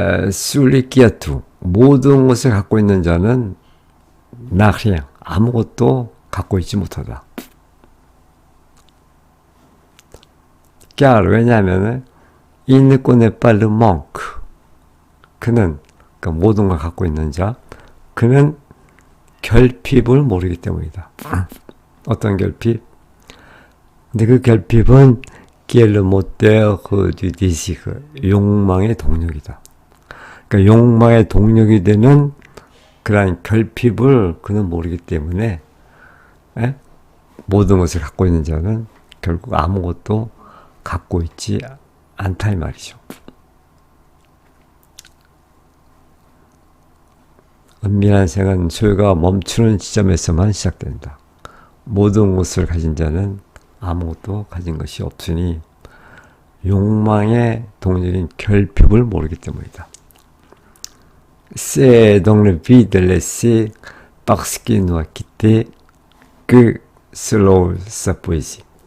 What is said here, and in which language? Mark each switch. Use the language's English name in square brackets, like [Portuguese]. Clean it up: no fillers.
[French] Celui qui a tout. [Korean] 모든 것을 갖고 있는 자는 [French] n'a rien. [Korean] 아무것도 갖고 있지 못하다. [French] car [Korean] 왜냐하면 [French] il ne connaît pas le manque. [Korean] 그는 그러니까 모든 걸 갖고 있는 자, 그는 결핍을 모르기 때문이다. 어떤 결핍? 근데 그 결핍은 [French] qui est le moteur du désir. [Korean] 욕망의 동력이다. 그러니까 욕망의 동력이 되는 그러한 결핍을 그는 모르기 때문에 모든 것을 갖고 있는 자는 결국 아무것도 갖고 있지 않다 이 말이죠. 은밀한 생은 소유가 멈추는 지점에서만 시작된다. 모든 것을 가진 자는 아무것도 가진 것이 없으니 욕망의 동력인 결핍을 모르기 때문이다. [French] C'est dans le vide laissé parce qu'il nous a quitté que selon sa poésie.